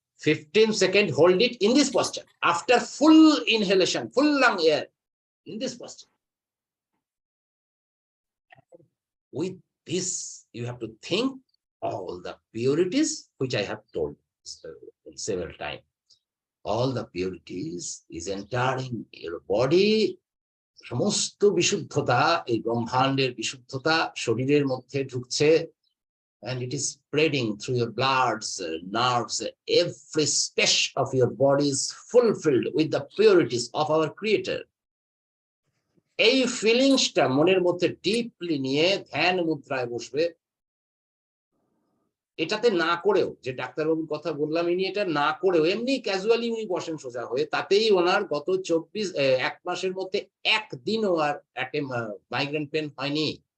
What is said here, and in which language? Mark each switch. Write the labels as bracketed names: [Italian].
[English] 15 seconds, hold it in this posture. After full inhalation, full lung air, in this posture. With this, you have to think all the purities, which I have told several times. All the purities is entering your body. [Bangla] সমস্ত বিশুদ্ধতা, এই ব্রহ্মাণ্ডের বিশুদ্ধতা শরীরের মধ্যে ঢুকছে, [English] and it is spreading through your bloods, nerves. Every space of your body is fulfilled with the purities of our Creator. [Bangla] এই ফিলিংসটা মনের মধ্যে ডিপলি নিয়ে ধ্যান মুদ্রায় বসবে। এটাতে না করেও, যে ডাক্তারবাবুর কথা বললাম, ইনি এটা না করেও এমনি ক্যাজুয়ালি উনি বসেন সোজা হয়ে, তাতেই ওনার গত 1 মাসের মধ্যে একদিনও আর মাইগ্রেন পেন হয়নি।